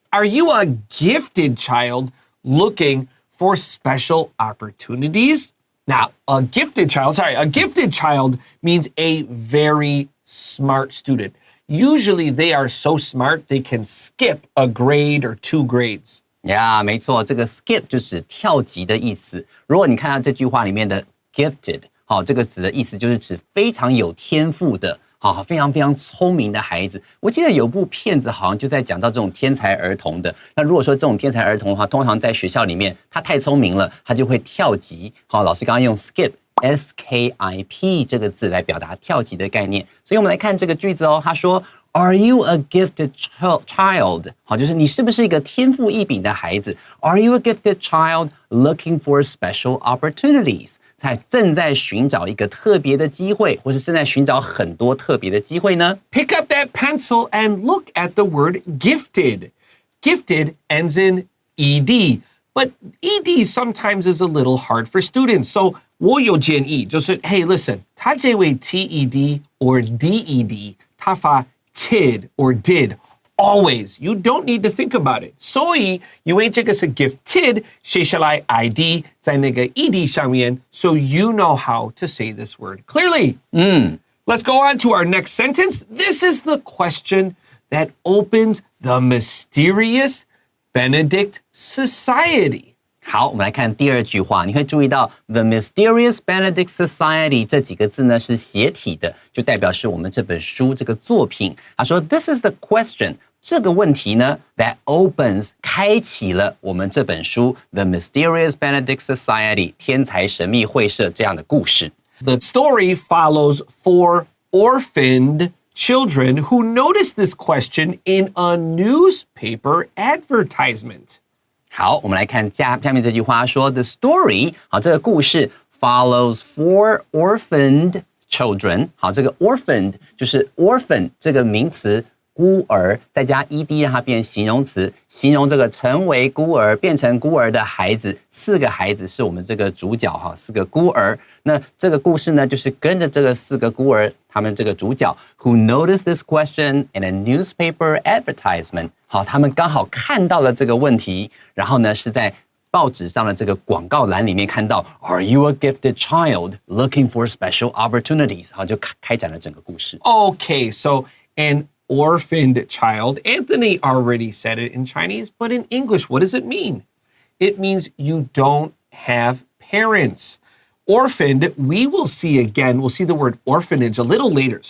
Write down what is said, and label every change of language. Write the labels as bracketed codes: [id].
[en] Are you a gifted child looking for special opportunities? Now, a gifted child means a very smart student. Usually they are so smart they can skip a grade or 2 grades. [zh] 没错，这个 skip 就是跳级的意思。如果你看到这句话里面的 gifted， 这个指的意思就是指非常有天赋的，非常非常聪明的孩子。我记得有部片子好像就在讲到这种天才儿童的。那如果说这种天才儿童的话，通常在学校里面他太聪明了，他就会跳级。老师刚刚用 skip。S-K-I-P 这个字来表达跳级的概念，所以我们来看这个句子哦。他说 Are you a gifted child? 就是你是不是一个天赋异禀的孩子 Are you a gifted child looking for special opportunities? 他正在寻找一个特别的机会，或是正在寻找很多特别的机会呢？ [en] Pick up that pencil and look at the word gifted. Gifted ends in ed, but ed sometimes is a little hard for students. So 我有建议，就是 Hey, listen, 它这位 TED or DED, 它发 tid or did always. You don't need to think about it. 所以因为这个是 gifted 写下来 id 在那个 ed 上面 so you know how to say this word clearly. Let's go on to our next sentence. This is the question that opens the mysterious Benedict Society. [zh] 好，我们来看第二句话，你会注意到 The Mysterious Benedict Society 这几个字呢是斜体的，就代表是我们这本书这个作品。他说 This is the question，这个问题呢 that opens 开启了我们这本书 The Mysterious Benedict Society 天才神秘会社这样的故事。 [en] The story follows 4 orphaned children who noticed this question in a newspaper advertisement. [zh] 好，我们来看下面这句话说 The story 好，这个故事 follows 4 orphaned children 好，这个 orphaned 就是 orphan 这个名词孤儿，再加 ed 让它变形容词，形容这个成为孤儿变成孤儿的孩子，4个孩子是我们这个主角哈，4个孤儿。那这个故事呢，就是跟着这个4个孤儿，他们这个主角 who noticed this question in a newspaper advertisement。好，他们刚好看到了这个问题，然后呢是在报纸上的这个广告栏里面看到 Are you a gifted child looking for special opportunities？好，就开展了整个故事。 [en] Okay, so an orphaned child. Anthony already said it in Chinese, but in English, what does it mean? It means you don't have parents. Orphaned, we will see again, we'll see the word orphanage a little later.